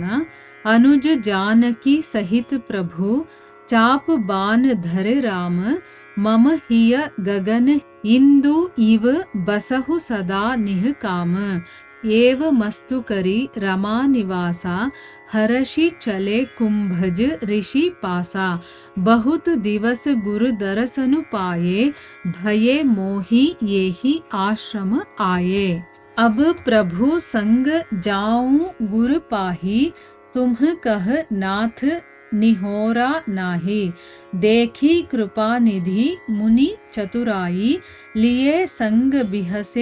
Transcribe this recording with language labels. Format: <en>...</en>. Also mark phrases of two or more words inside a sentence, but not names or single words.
<awa>अनुज जानकी सहित प्रभु चाप बान धरे राम मम हिय गगन इंदु इव बसहु सदा निह काम एव मस्तु करि रमा निवास हरषि चले कुंभज ऋषि पासा बहुत दिवस गुरु दरसनु पाए भये मोही येहि आश्रम आए अब प्रभु संग जाऊं गुरु पाही तुम कह नाथ निहोरा नाही देखी कृपा निधि मुनि चतुराई लिए संग बिहसे</awa>